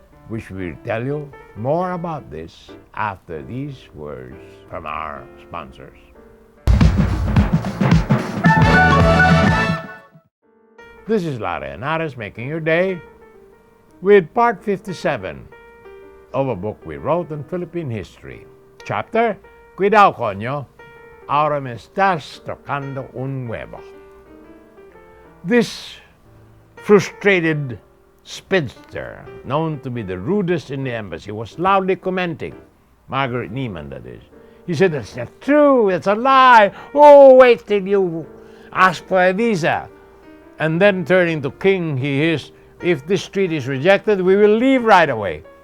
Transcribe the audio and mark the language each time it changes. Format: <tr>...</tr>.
<en>We will tell you more about this after these words from our sponsors. This is Henares making your day with part 57 of a book we wrote on Philippine history.</en> <es>Chapter, Cuidado coño, ahora me estás tocando un huevo.</es> <en>This frustrated spinster, known to be the rudest in the embassy, was loudly commenting. Margaret Neiman, that is. He said, "That's not true, it's a lie. Oh, wait till you ask for a visa." And then turning to King, he hissed, "If this treaty is rejected, we will leave right away."</en>